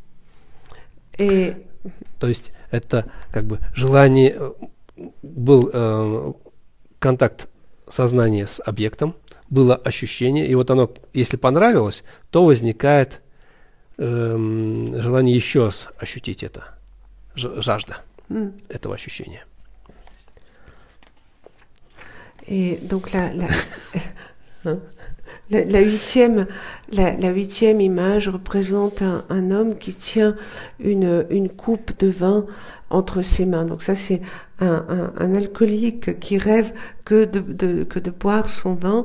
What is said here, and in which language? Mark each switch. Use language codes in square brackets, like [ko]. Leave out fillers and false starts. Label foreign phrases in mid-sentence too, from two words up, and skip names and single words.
[ru] То есть это как бы желание, был контакт сознания с объектом, было ощущение, и вот оно, если понравилось, то возникает желание еще раз ощутить это, жажда этого ощущения. [fr] Et donc la huitième image représente un homme qui tient une coupe de vin entre ses mains. Donc ça, c'est un alcoolique qui rêve que de boire son vin.